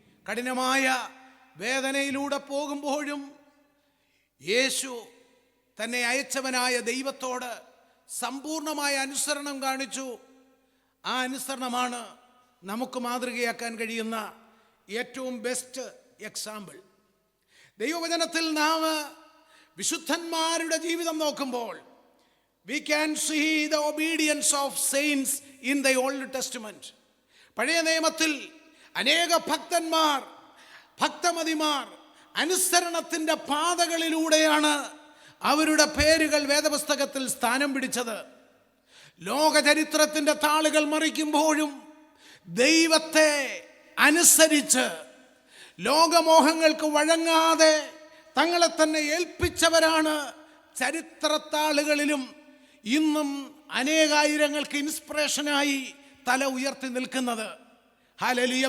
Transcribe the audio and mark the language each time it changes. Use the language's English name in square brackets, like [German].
[Malayalam] കഠിനമായ വേദനയിലൂടെ പോകുമ്പോഴും യേശു തന്നെ അയച്ചവനായ ദൈവത്തോട് സമ്പൂർണമായ അനുസരണം കാണിച്ചു. ആ അനുസരണമാണ് നമുക്ക് മാതൃകയാക്കാൻ കഴിയുന്ന ഏറ്റവും ബെസ്റ്റ് എക്സാമ്പിൾ. ദൈവവചനത്തിൽ നാം വിശുദ്ധന്മാരുടെ ജീവിതം നോക്കുമ്പോൾ [English] we can see the obedience of saints in the Old Testament. [Malayalam] പഴയ നിയമത്തിൽ അനേക ഭക്തന്മാർ, ഭക്തമതിമാർ അനുസരണത്തിൻ്റെ പാതകളിലൂടെയാണ് അവരുടെ പേരുകൾ വേദപുസ്തകത്തിൽ സ്ഥാനം പിടിച്ചത്. ലോകചരിത്രത്തിൻ്റെ താളുകൾ മറിക്കുമ്പോഴും ദൈവത്തെ അനുസരിച്ച് ലോകമോഹങ്ങൾക്ക് വഴങ്ങാതെ തങ്ങളെ തന്നെ ഏൽപ്പിച്ചവരാണ് ചരിത്രത്താളുകളിലും ഇന്നും അനേകായിരങ്ങൾക്ക് ഇൻസ്പിറേഷനായി തല ഉയർത്തി നിൽക്കുന്നത്. ഹല്ലേലൂയ.